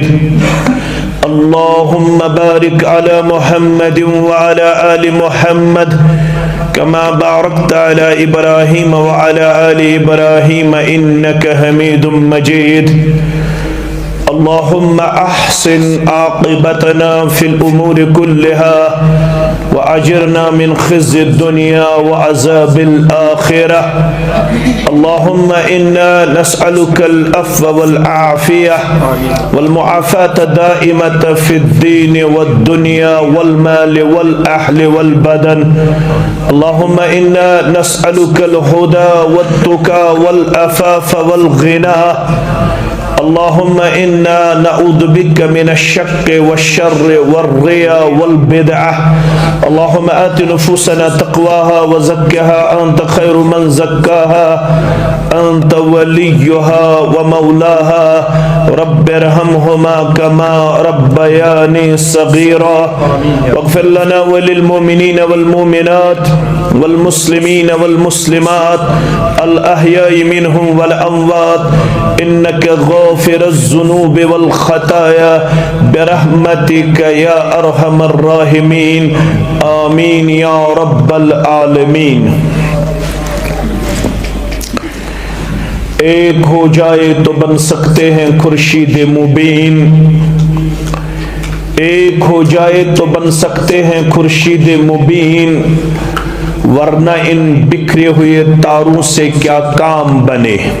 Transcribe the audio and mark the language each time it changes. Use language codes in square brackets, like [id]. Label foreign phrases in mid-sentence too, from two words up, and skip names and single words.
[ar] اللهم بارك على محمد وعلى آل محمد كما باركت على إبراهيم وعلى آل إبراهيم إنك حميد مجيد. اللهم أحسن عاقبتنا في الأمور كلها وأجرنا من خزي الدنيا وعذاب الآخرة. اللهم إنا نسألك العفو والعافية والمعافاة الدائمة في الدين والدنيا والمال والأهل والبدن. اللهم إنا نسألك الهدى والتقى والعفاف والغنى. اللهم إنا نعوذ بك من الشك والشر والرياء والبدعة. اللهم آت نفوسنا تقواها وزكها أنت خير من زكاها أنت وليها ومولاها. ربي ارحمهما كما ربياني صغيرا واغفر لنا وللمؤمنين والمؤمنات والمسلمين والمسلمات الأحياء منهم والأموات إنك غافر الذنوب والخطايا برحمتك يا أرحم الراحمين. آمين يا رب العالمين. [ur] ایک ہو جائے تو بن سکتے ہیں خورشید مبین، ایک ہو جائے تو بن سکتے ہیں خورشید مبین، ورنہ ان بکھرے ہوئے تاروں سے کیا کام بنے.